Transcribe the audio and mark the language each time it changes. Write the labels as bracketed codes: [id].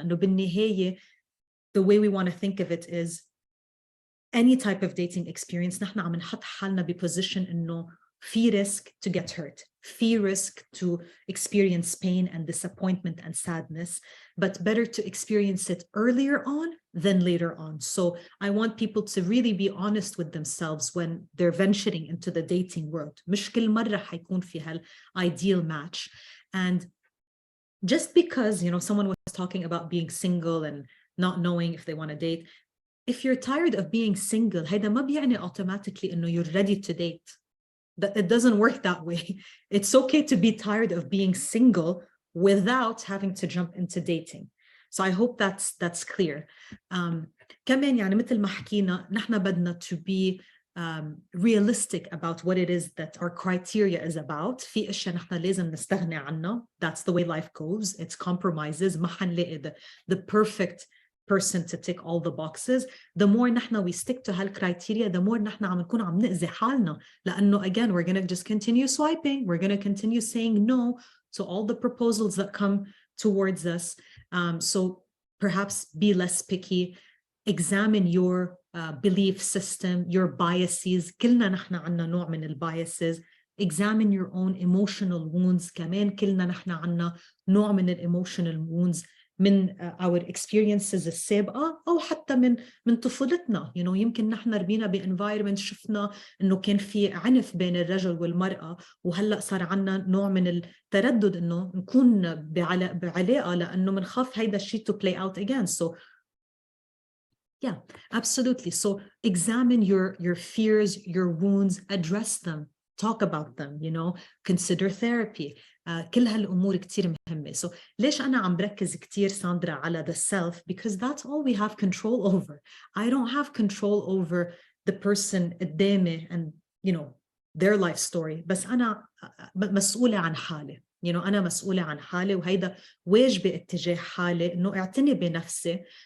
[ar] لأنه بالنهاية, [en] the way we want to think of it is any type of dating experience [ar] نحن عم نحط حالنا بposition إنه في [en] risk to get hurt, [ar] في [en] risk to experience pain and disappointment and sadness, but better to experience it earlier on than later on. So I want people to really be honest with themselves when they're venturing into the dating world. [ar] مش كل مرة حيكون في هال [en] ideal match. And just because, someone was talking about being single and not knowing if they want to date, if you're tired of being single, [ar] هيدا ما بيعني [en] automatically [ar] إنه [en] you're ready to date. That it doesn't work that way. It's okay to be tired of being single without having to jump into dating. So I hope that's clear. [ar] كمان يعني مثل ما حكينا نحن بدنا [en] to be realistic about what it is that our criteria is about. [ar] في اشياء نحن لازم نستغني عنها. [en] That's the way life goes. It's compromises. [ar] ما حنلاقي [en] the perfect person to tick all the boxes. The more [ar] نحن [en] we stick to هالكرايتيريا, the more [ar] نحن عم نكون عم نأذي حالنا. لأنه [en] again, we're going to just continue swiping. We're going to continue saying no to all the proposals that come towards us. So perhaps be less picky. Examine your belief system, your biases. [ar] كلنا نحن عنا نوع من الbiases. [en] Examine your own emotional wounds. [ar] كمان كلنا نحن عنا نوع من [en] emotional wounds [ar] من [en] our experiences [ar] السابقة أو حتى من طفولتنا. يمكن نحن ربينا بenvironment شفنا إنه كان في عنف بين الرجل والمرأة، وهلأ صار عنا نوع من التردد إنه نكون بعلاقة لأنه منخاف هيدا الشيء [en] to play out again. So yeah, absolutely. So examine your fears, your wounds, address them, talk about them, consider therapy. [ar] كل هالأمور كتير مهمة. So ليش أنا عم بركز كتير ساندرا على [en] the self? Because that's all we have control over. I don't have control over the person [ar] قدامي [en] and their life story. [ar] بس أنا مسؤولة عن حالي. أنا مسؤولة عن حالي، وهيدا واجبي اتجاه حالي إنه اعتني بنفسي.